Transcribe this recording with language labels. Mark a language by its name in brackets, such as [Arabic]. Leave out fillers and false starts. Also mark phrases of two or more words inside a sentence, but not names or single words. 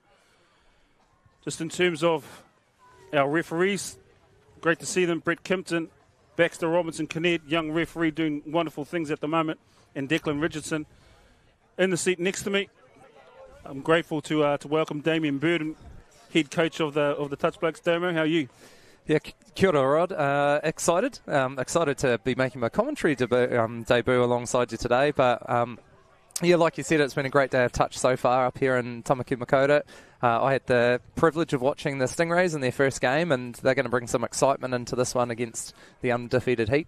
[English] Just in terms of our referees, great to see them. Brett Kimpton, Baxter Robinson-Kinnear, young referee doing wonderful things at the moment, and Declan Richardson in the seat next to me. I'm grateful to welcome Damien Burden, head coach of the Touch Blokes. Damo, how are you? Yeah, [Māori] kia ora, [English] Rod. Excited to be making my commentary debut alongside you today. But yeah, like you said, it's been a great day of touch so far up here in Tamaki Makaurau. I had the privilege of watching the Stingrays in their first game, and they're going to bring some excitement into this one against the undefeated Heat.